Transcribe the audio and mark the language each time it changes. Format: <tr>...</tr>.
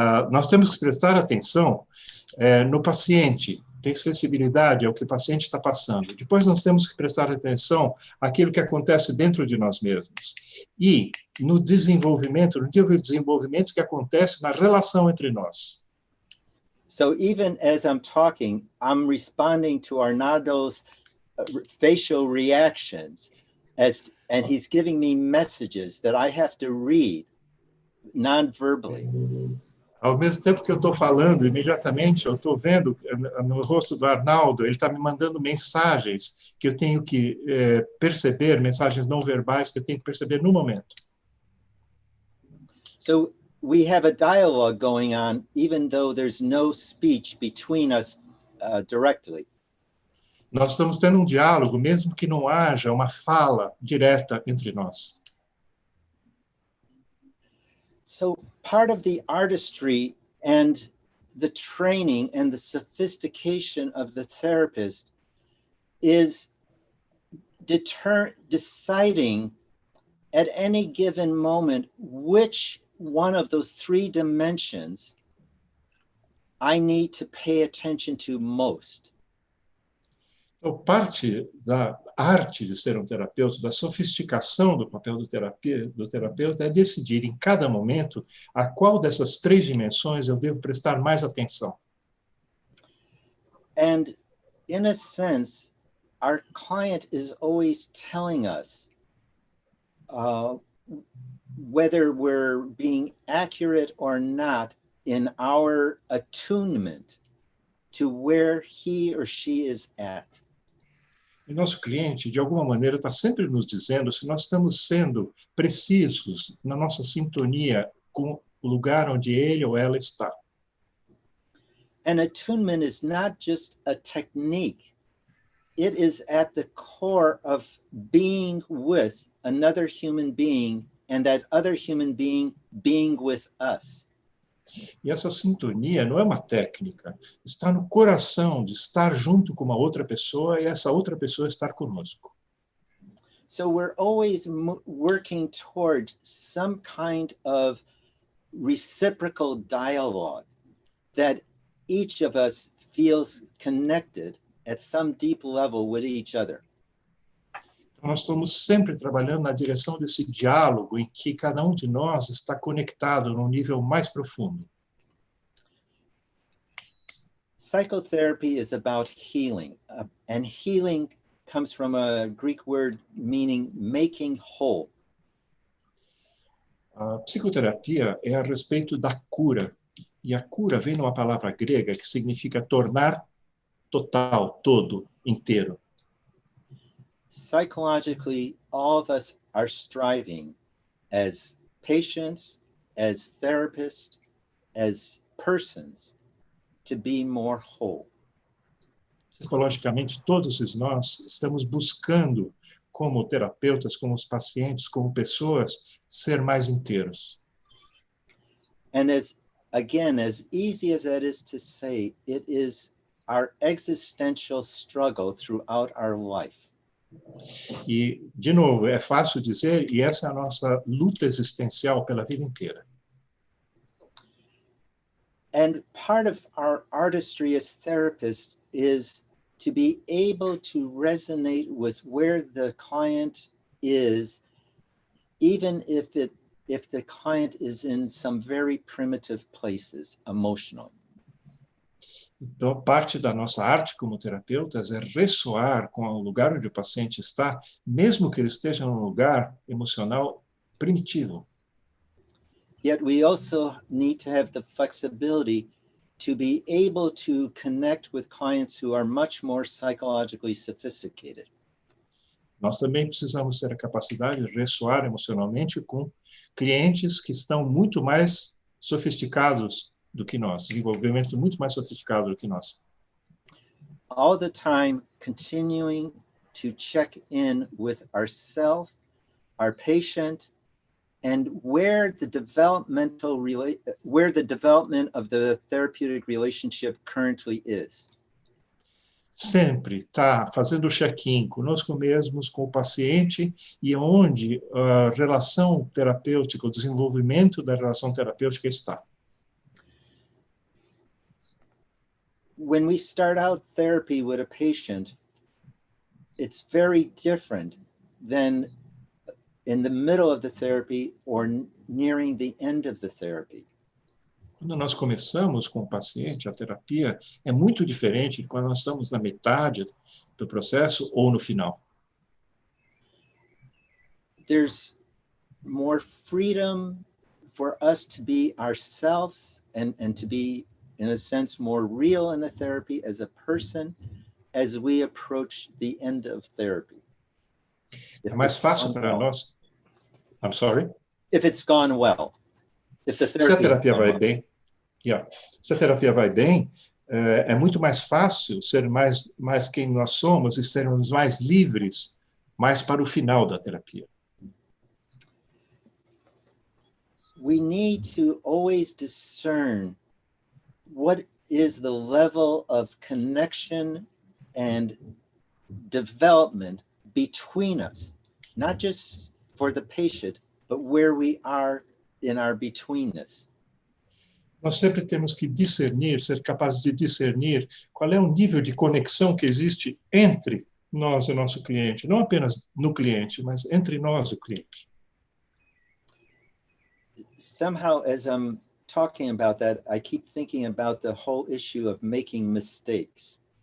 <pt>Nós temos que prestar atenção no paciente, ter sensibilidade ao que o paciente está passando. Depois nós temos que prestar atenção àquilo que acontece dentro de nós mesmos. E no desenvolvimento, no nível de desenvolvimento que acontece na relação entre nós.</pt> <en>So even as I'm talking, I'm responding to Arnado's facial reactions and he's giving me messages that I have to read non-verbally.</en> <pt>Ao mesmo tempo que eu estou falando, imediatamente eu estou vendo no rosto do Arnaldo, ele está me mandando mensagens que eu tenho que perceber, mensagens não verbais que eu tenho que perceber no momento.</pt> <en>So we have a dialogue going on, even though there's no speech between us directly.</en> <pt>Nós estamos tendo um diálogo, mesmo que não haja uma fala direta entre nós.</pt> <en>So part of the artistry and the training and the sophistication of the therapist is deciding at any given moment which one of those three dimensions I need to pay attention to most.</en> <pt>Então, parte da arte de ser um terapeuta, da sofisticação do papel do terapeuta, é decidir em cada momento a qual dessas três dimensões eu devo prestar mais atenção.</pt> <en>And in a sense, our client is always telling us whether we're being accurate or not in our attunement to where he or she is at.</en> <pt>E nosso cliente, de alguma maneira, está sempre nos dizendo se nós estamos sendo precisos na nossa sintonia com o lugar onde ele ou ela está.</pt> <en>And attunement is not just a technique. It is at the core of being with another human being and that other human being being with us.</en> <pt>E essa sintonia não é uma técnica, está no coração de estar junto com uma outra pessoa e essa outra pessoa estar conosco.</pt> <en>So we're always working toward some kind of reciprocal dialogue that each of us feels connected at some deep level with each other.</en> <pt>Nós estamos sempre trabalhando na direção desse diálogo em que cada um de nós está conectado num nível mais profundo.</pt> <en>Psychotherapy is about healing, and healing comes from a Greek word meaning making whole.</en> <pt>A psicoterapia é a respeito da cura, e a cura vem de uma palavra grega que significa tornar total, todo, inteiro.</pt> <en>Psychologically, all of us are striving as patients, as therapists, as persons to be more whole.</en> <pt>Psicologicamente, todos nós estamos buscando, como terapeutas, como os pacientes, como pessoas, ser mais inteiros.</pt> <en>And as easy as that is to say, it is our existential struggle throughout our life.</en> <pt>E, de novo, é fácil dizer, e essa é a nossa luta existencial pela vida inteira.</pt> <en>And part of our artistry as therapists is to be able to resonate with where the client is, even if the client is in some very primitive places emotionally.</en> <pt>Então, parte da nossa arte como terapeutas é ressoar com o lugar onde o paciente está, mesmo que ele esteja num lugar emocional primitivo.</pt> <en>Yet we also need to have the flexibility to be able to connect with clients who are much more psychologically sophisticated.</en> <pt>Nós também precisamos ter a capacidade de ressoar emocionalmente com clientes que estão muito mais sofisticados do que nós, desenvolvimento muito mais sofisticado do que nós.</pt> <en>All the time continuing to check in with ourselves, our patient, and where the development of the therapeutic relationship currently is.</en> <pt>Sempre está fazendo o check-in conosco mesmos, com o paciente, e onde a relação terapêutica, o desenvolvimento da relação terapêutica está.</pt> <en>When we start out therapy with a patient, it's very different than in the middle of the therapy or nearing the end of the therapy.</en> <pt>Quando nós começamos com o paciente, a terapia é muito diferente de quando nós estamos na metade do processo ou no final.</pt> <en>There's more freedom for us to be ourselves and to be, in a sense, more real in the therapy as a person as we approach the end of therapy.</en> <pt>É mais fácil para nós.</pt> <en>I'm sorry? If it's gone well. If the</en> <pt>Se a</pt> <en>therapy</en> <pt>terapia vai bem, se a terapia vai bem, é muito mais fácil ser mais quem nós somos e sermos mais livres, mais para o final da terapia.</pt> <en>We need to always discern what is the level of connection and development between us, not just for the patient, but where we are in our betweenness.</en> <pt>Nós sempre temos que discernir, ser capazes de discernir qual é o nível de conexão que existe entre nós e o nosso cliente, não apenas no cliente, mas entre nós e o cliente.</pt> <en>Somehow, as I'm talking about that, I keep thinking about the whole issue of making mistakes.</en>